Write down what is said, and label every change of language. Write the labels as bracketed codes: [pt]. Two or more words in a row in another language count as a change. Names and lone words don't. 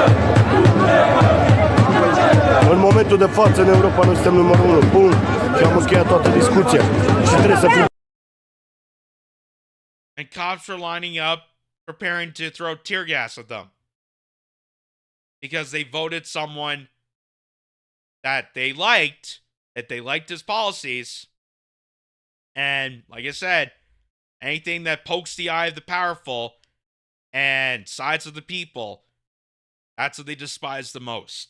[ro] În momentul de față, în Europa, noi suntem numărul 1. Bun. Și am încheiat toată discuția. Și trebuie să fim... [en] And cops were lining up, preparing to throw tear gas at them. Because they voted someone that they liked his policies. And, like I said, anything that pokes the eye of the powerful and sides of the people, that's what they despise the most.